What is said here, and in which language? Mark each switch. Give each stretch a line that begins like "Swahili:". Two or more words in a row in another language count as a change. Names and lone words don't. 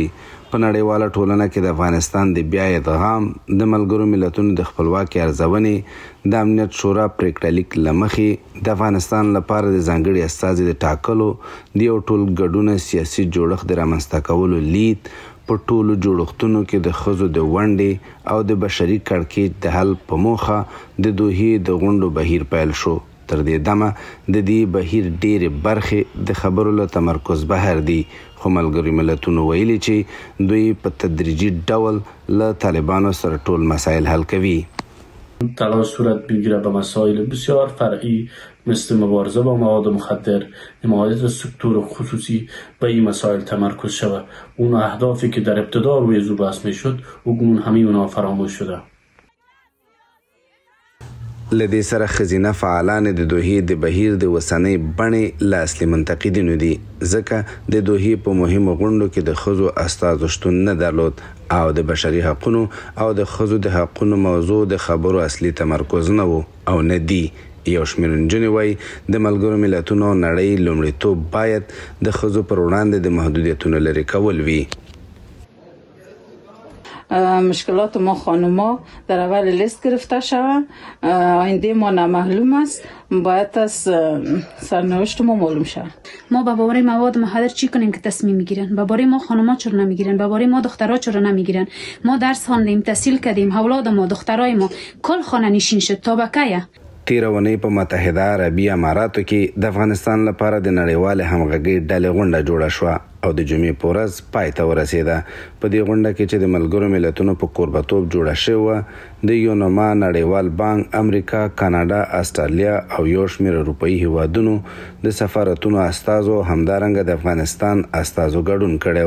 Pashto: په نړیواله ټولنه کې د افغانستان د بیا ادغام د ملګرو ملتونو د خپلواکۍ ارزونې د امنیت شورا پریکړه لیک له مخې د افغانستان لپاره د ځانګړي استازي د ټاکلو د یو ټول ګډونه سیاسي جوړښت د رامنځته کولو لید په ټولو جوړښتونو کې د ښځو د ونډې او د بشري کړکېچ د حل په موخه د دوحې د غونډو بهیر پیل شو. تر دې دمه د دې بهیر ډېرې برخې د خبرو له تمرکز بهر دي، خو ملګري ملتونو ویلي چې دوی په تدریجي ډول له طالبانو سره ټول مسایل حل کوي.
Persian: تلاش صورت بگیره به مسائل بسیار فرعی مثل مبارزه با مواد مخدر، حمایت سکتور خصوصی به این مسائل تمرکز شود. اون اهدافی که در ابتدا روی زو بحث میشد اون همه اونا فراموش شده.
Pashto: لدې سره ښځینه فعالان د دوحې د بهیر د وسنۍ بڼې له اصلي منتقدینو دي، ځکه د دوحې په مهمو غونډو کې د ښځو استازو شتون نه درلود او د بشري حقونو او د ښځو د حقونو موضوع د خبرو اصلي تمرکز نه و او نه دی. یو شمېر نجونې وایي د ملګرو ملتونو نړۍ لومړیتوب باید د ښځو پر وړاندې د محدودیتونو لرې کول وي.
Persian: مشکلات ما خانوما در اول لیست گرفته شود. آینده ما نامعلوم است، باید از سرنوشت ما معلوم شود. ما به باره مواد مخدر چی کنیم که تصمیم میگیرن؟ به باره ما خانوما چرا نمیگیرن؟ به باره ما دخترها چرا نمیگیرن؟ ما درس خواندیم، تحصیل کردیم، اولاد ما، دخترای ما کل خانه نشین شد. تا بکیه
Pashto: تیر اونۍ په متحده عربي اماراتو کې د افغانستان لپاره د نړیوال همغږي ډلې غونډه جوړه شوه او د جمعې په ورځ پای ته ورسېده. په دې غونډه کې چې د ملګرو ملتونو په کوربتوب جوړه شوې د یونما، نړیوال بانک، امریکا، کاناډا، استرالیا او یو شمېر اروپایي هیوادونو د سفارتونو استازو همدارنګه د افغانستان استازو ګډون کړی.